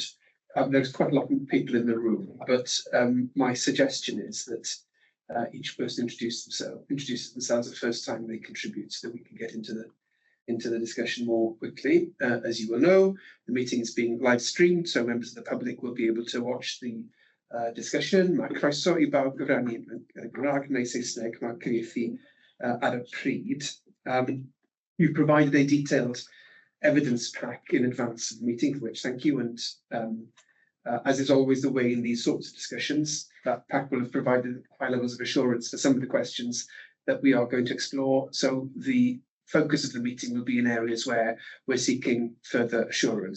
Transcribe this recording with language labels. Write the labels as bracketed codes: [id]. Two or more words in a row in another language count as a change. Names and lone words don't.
[en] There's quite a lot of people in the room, but my suggestion is that each person introduces themselves the first time they contribute, so that we can get into the discussion more quickly. As you will know, the meeting is being live streamed, so members of the public will be able to watch the discussion. [cy] Mae croeso I bawb gyfrannu yn Gymraeg neu Saesneg, mae cyfieithu ar y pryd. [en] You've provided a detailed evidence pack in advance of the meeting, for which thank you. And as is always the way in these sorts of discussions, that pack will have provided high levels of assurance for some of the questions that we are going to explore. So the focus of the meeting will be in areas where we're seeking further assurance.